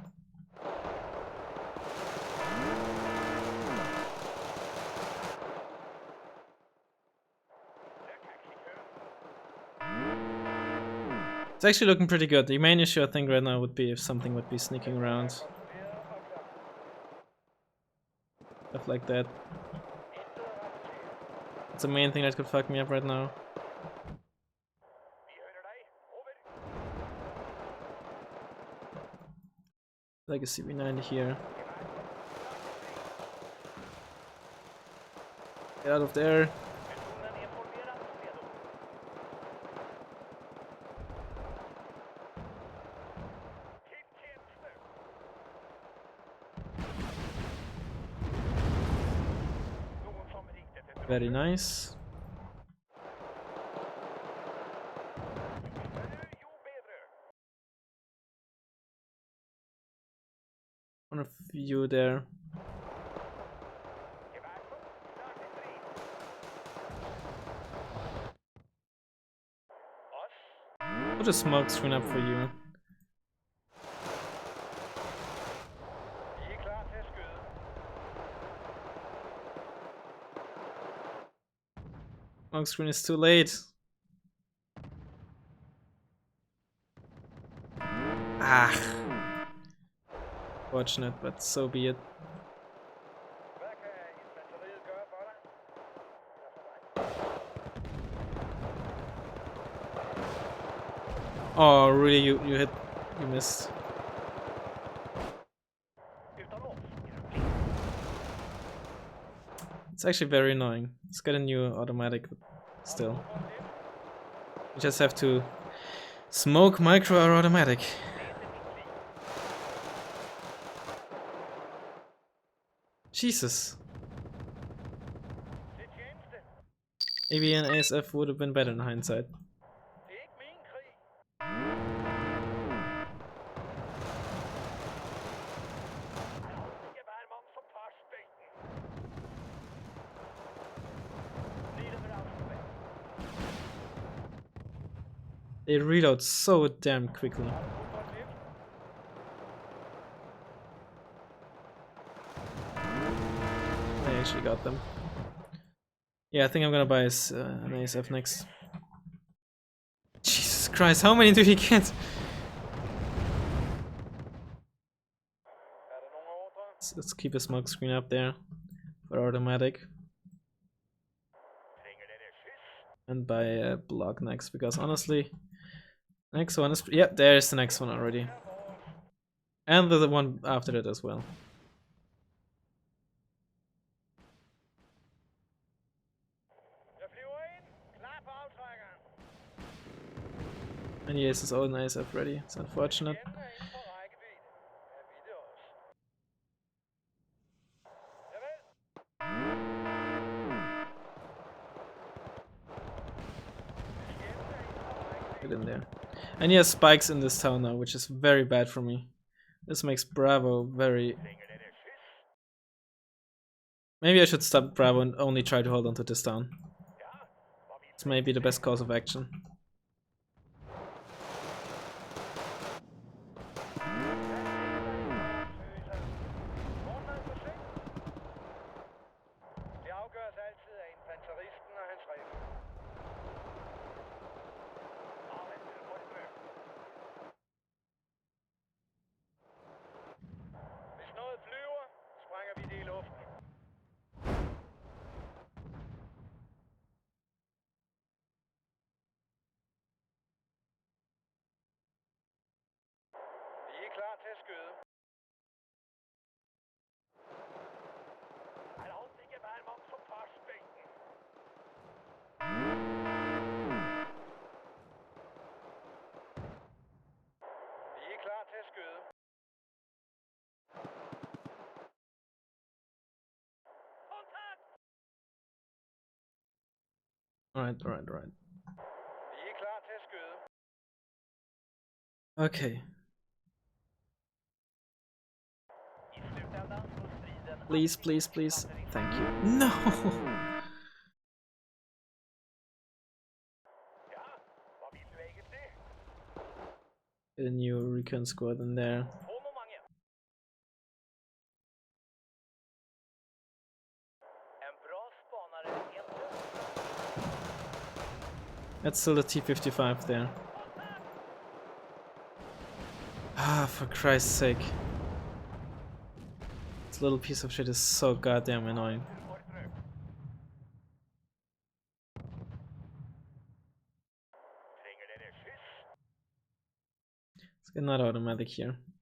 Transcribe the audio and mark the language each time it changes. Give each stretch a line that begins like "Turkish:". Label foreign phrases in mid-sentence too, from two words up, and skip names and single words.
English: It's actually looking pretty good. The main issue I think right now would be if something would be sneaking around. Stuff like that. It's the main thing that could fuck me up right now.
Norwegian: Vi hører deg. Over.
English: Like a CV90 here. Get out of there.
Swedish: Personen informerat. Redo.
Norwegian: Til tjeneste. Noen som ringte etter drosje?
English: Very nice.
Norwegian: Jo bedre.
English: One of you there.
Norwegian: Geværsjokk. Start til strid. Oss.
English: Put a smoke screen up for you.
Norwegian: Vi er klar til skudd.
English: Smoke screen is too late. Ah. Fortunate, but so be it.
Danish: Hvad kan infanteriet gøre for dig?
English: Oh, really? You hit? You missed.
Swedish: Utan oss er du blind.
English: It's actually very annoying. It's got a new automatic, but still. You just have to smoke micro or automatic.
Norwegian: Det er mitt liv. Jesus. Til tjeneste.
English: Maybe an ASF would have been better in hindsight.
Norwegian: Det er ikke min krig. Aldrig hver mann som tar støyten. Blir det bra for meg?
English: They reload so damn quickly.
Norwegian: Fotballliv.
English: I actually got them. Yeah, I think I'm gonna buy an ASF next. Jesus Christ, how many do you get?
Norwegian: Er det noen ordre?
English: Let's keep a smoke screen up there for automatic
Norwegian: Trenger dere skyss?
English: and buy a block next because honestly, next one is yeah, there's the next one already, and the one after it as well. And he has his own ISF ready. It's unfortunate.
Danish: Fjenden er inden for rækkevidde.
Norwegian: Er vi det også? Javel.
Danish: Fjenden er inden for rækkevidde.
English: Get in there. And he has spikes in this town now, which is very bad for me. This makes Bravo very... Maybe I should stop Bravo and only try to hold on to this town. It's maybe the best course of action.
Danish: Det afgøres altid af infanteristen og hans rifle. Hvis noget flyver, sprænger vi det i luften. Vi er klar til at skyde.
English: I don't think about him up for prospecting.
Danish: Vi er klar til at skyde. Kontakt!
English: Alright.
Danish: Vi er klar til at skyde.
English: Okay.
Swedish: I slutändan står striden.
English: Please. Thank you. No!
Danish: Ja, hvad vil du egentlig?
English: Get a new recon squad in there.
Swedish: På momentet. En bra spanare helt död.
English: That's still a T-55 there. Ah, for Christ's sake. This little piece of shit is so goddamn annoying. Let's get another automatic here.